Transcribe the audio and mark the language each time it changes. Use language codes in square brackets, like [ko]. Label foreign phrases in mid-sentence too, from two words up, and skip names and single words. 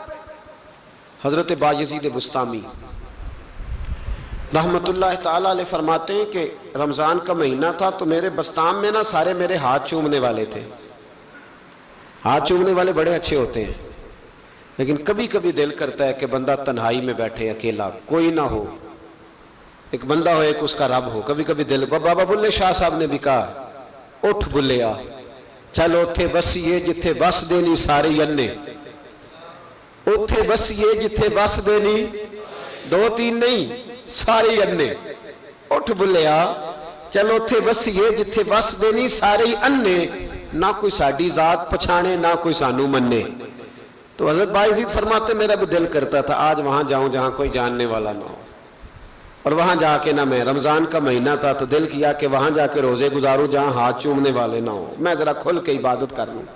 [ur] حضرت بایزید بستامی رحمت اللہ تعالیٰ علیہ فرماتے ہیں کہ رمضان کا مہینہ تھا تو میرے بستان میں نا سارے میرے ہاتھ چومنے والے تھے. ہاتھ چومنے والے بڑے اچھے ہوتے ہیں، لیکن کبھی کبھی دل کرتا ہے کہ بندہ تنہائی میں بیٹھے اکیلا، کوئی نہ ہو، ایک بندہ ہو، ایک اس کا رب ہو. کبھی کبھی دل، بابا بلے شاہ صاحب نے بھی کہا [pa] اٹھ بلیا چل اوتھے بسیے جتھے بس دینی ساری انے، اوتھے بسیے جتھے بس دینی 2-3 نہیں ساری انے. اٹھ بلیا چل اوتھے بسیے جتھے بس دینی ساری انے، نہ کوئی ساڈی ذات پچھانے نہ کوئی سانو منے. [ur] تو حضرت بایزید فرماتے میرا بھی دل کرتا تھا آج وہاں جاؤں جہاں کوئی جاننے والا نہ ہو، اور وہاں جا کے نہ میں، رمضان کا مہینہ تھا تو دل کیا کہ وہاں جا کے روزے گزاروں جہاں ہاتھ چومنے والے نہ ہو، میں ذرا کھل کے عبادت کر لوں.